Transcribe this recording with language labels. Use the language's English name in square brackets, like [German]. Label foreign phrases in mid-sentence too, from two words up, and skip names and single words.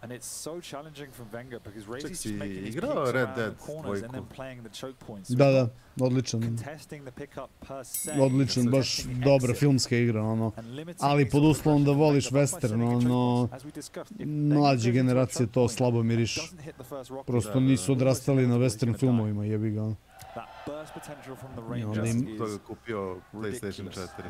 [English] And it's so challenging from Wenger because Razy's just making his picks around the corners and then playing the choke points. [Serbian] Da, odličan. [English] Contesting the pickup per se. [Serbian] Odličan, baš dobra filmska igra, ono. Ali pod uslovom da voliš western, ono, mlađe generacije to slabo miriš. Prosto nisu odrastali na western filmovima, jebi ga, ono. I onda im to kupio PlayStation 4.